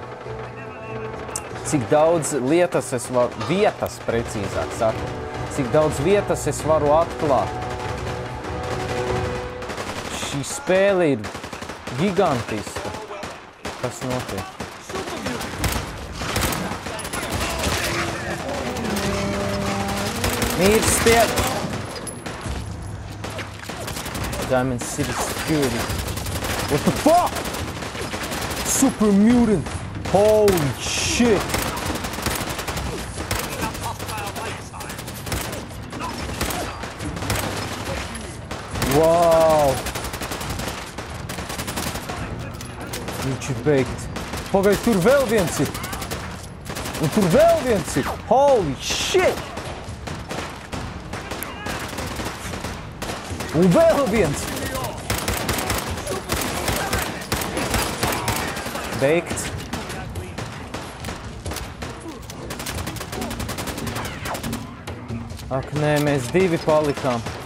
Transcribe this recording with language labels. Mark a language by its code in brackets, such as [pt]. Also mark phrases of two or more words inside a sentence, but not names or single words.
[lv] Cik daudz vietas, precīzāk sakot, cik daudz vietas es varu atklāt. Šī spēle ir gigantiska. Kas notiek? Mirstiet! Diamond City Security. [en] What the fuck? Super mutant! Holy shit! Wow! [lv] Viņš ir beigts. Pagaid, tur vēl viens ir. Un tur vēl viens ir. [en] Holy shit! [lv] Un vēl viens. Beigts. Ak, nē, mēs divi palikām.